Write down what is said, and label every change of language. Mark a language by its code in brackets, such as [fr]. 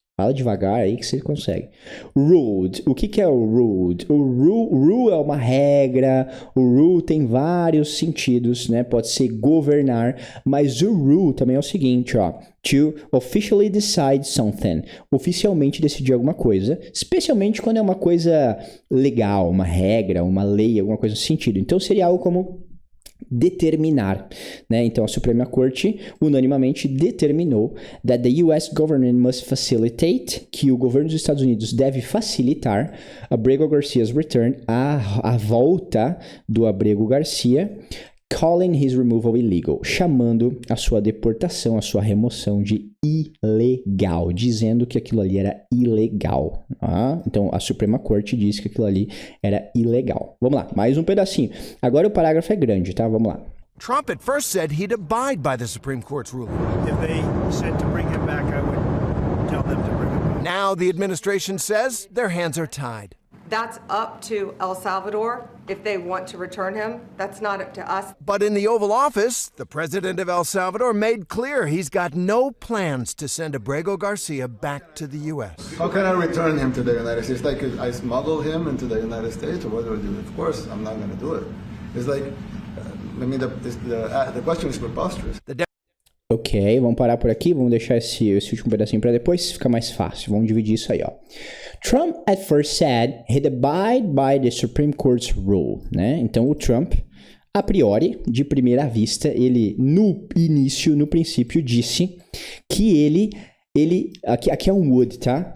[pt] Fala devagar aí que você consegue. Ruled. O que é o ruled? O rule é uma regra. O rule tem vários sentidos, né? Pode ser governar, mas o rule também é o seguinte, ó. [en] To officially decide something. [pt] Oficialmente decidir alguma coisa, especialmente quando é uma coisa legal, uma regra, uma lei, alguma coisa nesse sentido. Então seria algo como determinar, né? Então a Suprema Corte unanimamente determinou [en] that the US government must facilitate, [pt] que o governo dos Estados Unidos deve facilitar [en] Abrego Garcia's return, [pt] a volta do Abrego Garcia, [en] calling his removal illegal, [pt] chamando a sua deportação, a sua remoção de ilegal, dizendo que aquilo ali era ilegal. Ah, então a Suprema Corte disse que aquilo ali era ilegal. Vamos lá, mais um pedacinho. Agora o parágrafo é grande, tá? Vamos lá. [en] Trump at first said he'd abide by the Supreme Court's ruling. If they said to bring him back, I would tell them to bring him back. Now the administration says their hands are tied. That's up to El Salvador if they want to return him. That's not up to us. But in the Oval Office, the president of El Salvador made clear he's got no plans to send Abrego Garcia back to the U.S. How can I return him to the United States? Like I smuggle him into the United States, or what do I do? Of course, I'm not going to do it. It's like, the question is preposterous. [pt] Ok, vamos parar por aqui, vamos deixar esse último pedacinho para depois, fica mais fácil, vamos dividir isso aí, ó. [en] Trump at first said he'd abide by the Supreme Court's rule, né? [pt] Então o Trump, a priori, de primeira vista, ele no início, no princípio, disse que ele aqui é um would, tá?